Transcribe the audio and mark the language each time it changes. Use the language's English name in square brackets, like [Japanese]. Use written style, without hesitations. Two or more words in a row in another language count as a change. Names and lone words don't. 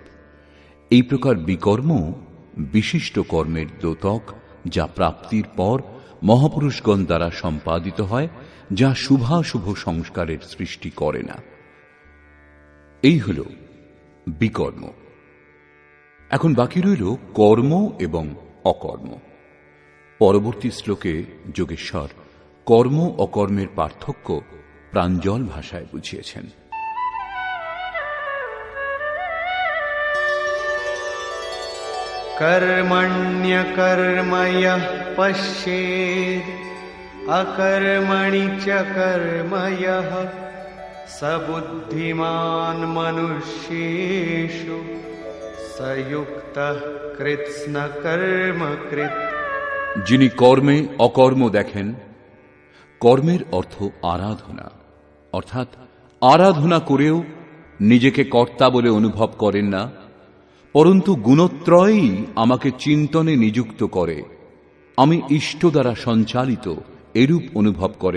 [Bangla] এই প্রকার বিকর্ম বিশিষ্ট কর্মের দ্যোতক, যা প্রাপ্তির পর মহাপুরুষগণ দ্বারা সম্পাদিত হয়, যা শুভাশুভ সংস্কারের সৃষ্টি করে না। এই হল বিকর্ম। এখন বাকি রইল কর্ম এবং অকর্ম। পরবর্তী শ্লোকে যোগেশ্বর কর্ম অকর্মের পার্থক্য প্রাঞ্জল ভাষায় বুঝিয়েছেন। [Sanskrit] कर्मण्यकर्म यः पश्येत् अकर्मणि च कर्म यः स बुद्धिमान् मनुष्येषु स युक्तः कृत्स्नकर्मकृत्। [Bangla] যিনি কর্মে অকর্ম দেখেন, কর্মের অর্থ আরাধনা, অর্থাৎ আরাধনা করেও নিজেকে কর্তা বলে অনুভব করেন না, পরন্তু গুণত্রয়ই আমাকে চিন্তনে নিযুক্ত করে, আমি ইষ্ট দ্বারা সঞ্চালিত এরূপ অনুভব করেন।